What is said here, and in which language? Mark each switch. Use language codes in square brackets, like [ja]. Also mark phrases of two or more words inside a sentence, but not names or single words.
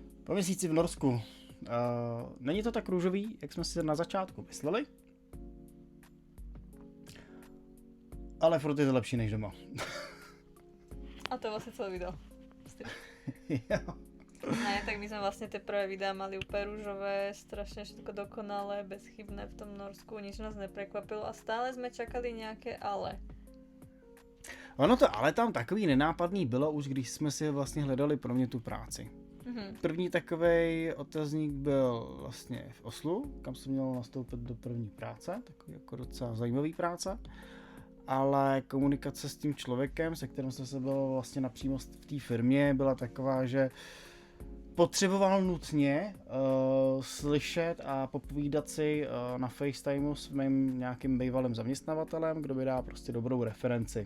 [cs] Po měsíci v Norsku. Není to tak růžový, jak jsme si na začátku mysleli. Ale furt je to lepší než doma. [sk] A to je vlastne celé video. [cs] Jo. [sk] Ne, tak my sme vlastne tie prvé videá mali úplne rúžové, strašne všetko dokonalé, bezchybné v tom Norsku, nič nás neprekvapilo a stále sme čakali nejaké ale. [cs] Ono to ale tam takový nenápadný bylo už, když jsme si vlastně hledali pro mě tu práci. První takovej otazník byl vlastně v Oslu, kam jsem měl nastoupit do první práce, takový jako docela zajímavý práce. Ale komunikace s tím člověkem, se kterým jsem se byl vlastně napřímo v té firmě, byla taková, že potřeboval nutně slyšet a popovídat si na FaceTimeu s mým nějakým bývalým zaměstnavatelem, kdo by dal prostě dobrou referenci.